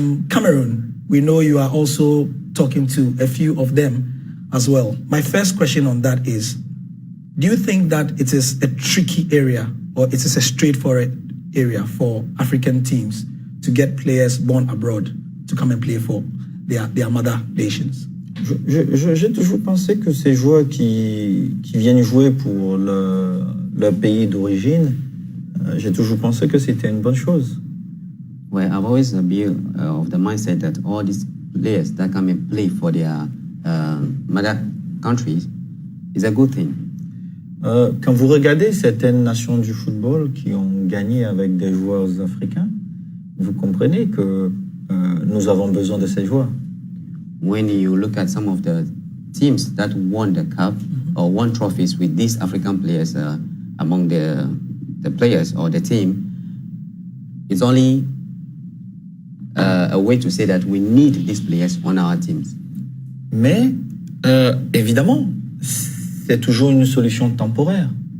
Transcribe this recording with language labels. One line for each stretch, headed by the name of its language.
English: Cameroon, we know you are also talking to a few of them as well. My first question on that is, do you think that it is a tricky area or it is a straightforward area for African teams to get players born abroad to come and play for their mother nations?
French: J'ai toujours pensé que ces joueurs qui viennent jouer pour leur pays d'origine, j'ai toujours pensé que c'était une bonne chose.
English: Well, I've always been of the mindset that all these players that come and play for their mother countries is a good thing.
French: Quand vous regardez certaines nations du football qui ont gagné avec des joueurs africains, vous comprenez que nous avons besoin de ces joueurs.
English: When you look at some of the teams that won the cup or won trophies with these African players among the players or the team, it's only a way to say that we need these players on our teams.
French: Mais évidemment, c'est toujours une solution temporaire.